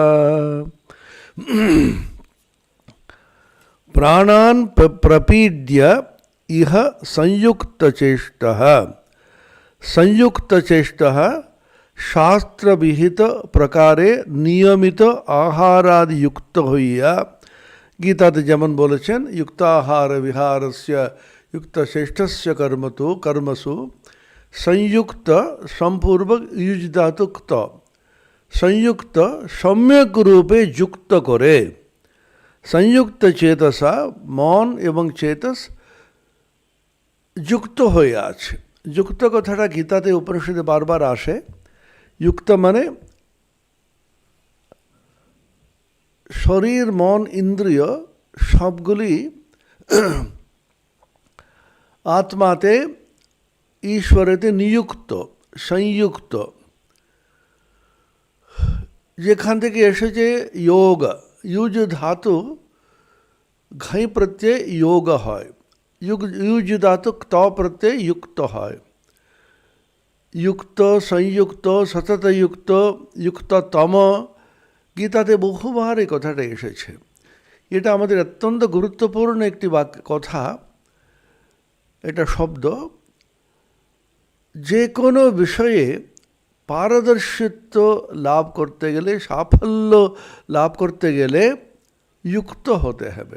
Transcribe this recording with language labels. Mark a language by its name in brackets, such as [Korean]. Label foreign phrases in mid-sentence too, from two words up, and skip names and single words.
[Sanskrit] प्राणान् प्रपीड्य इह संयुक्तचेष्टः। संयुक्तचेष्टः शास्त्र विहित प्रकारे नियमित आहारादि युक्त হইয়া। [Bangla] গীতাতে যেমন বলেছেন [Sanskrit] युक्ताहार विहारस्य युक्तचेष्टस्य कर्मतो कर्मसु संयुक्त संपूर्वक युज धातुक्त संयुक्त सम्यक रूपे [Bangla] যুক্ত করে। [Sanskrit] संयुक्त चेतसा [Bangla] মন এবং চেতস যুক্ত হয়ে আছে। যুক্ত কথাটা গীতাতে উপনিষদে বারবার আসে। যুক্ত মানে শরীর মন ইন্দ্রিয় সবগুলি আত্মাতে ঈশ্বরেতে নিযুক্ত সংযুক্ত। যেখান থেকে এসেছে যোগ, [Hindi] युज धातु घई प्रत्यय योग है, युज धातु क्त प्रत्यय युक्त है। [Sanskrit] युक्त संयुक्त सतत युक्त युक्ततम [Bangla] গীতাতে বহুবার এই কথাটা এসেছে। এটা আমাদের অত্যন্ত গুরুত্বপূর্ণ একটি কথা, এটা শব্দ। যে কোনো বিষয়ে পারদর্শিত্ব লাভ করতে গেলে, সাফল্য লাভ করতে গেলে যুক্ত হতে হবে।